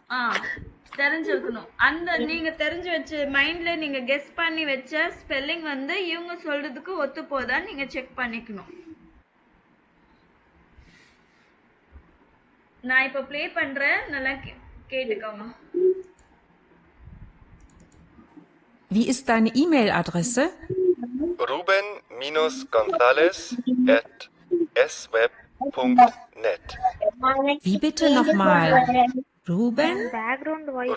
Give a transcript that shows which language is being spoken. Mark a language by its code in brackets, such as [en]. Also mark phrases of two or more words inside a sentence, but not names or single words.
[ta] தெரிஞ்சிருக்கணும். அந்த நீங்க தெரிஞ்சு வச்சு மைண்ட்ல நீங்க கெஸ் பண்ணி வச்ச ஸ்பெல்லிங் வந்து இவங்க சொல்றதுக்கு ஒத்து போதான்னு நீங்க செக் பண்ணிக்கணும். நான் இப்ப ப்ளே பண்றேன், நல்லா கேட்டுக்கோங்க. [de] Wie ist deine E-Mail-Adresse? ruben-gonzales@sweb.net. Wie bitte nochmal? Ruben? [en] background voice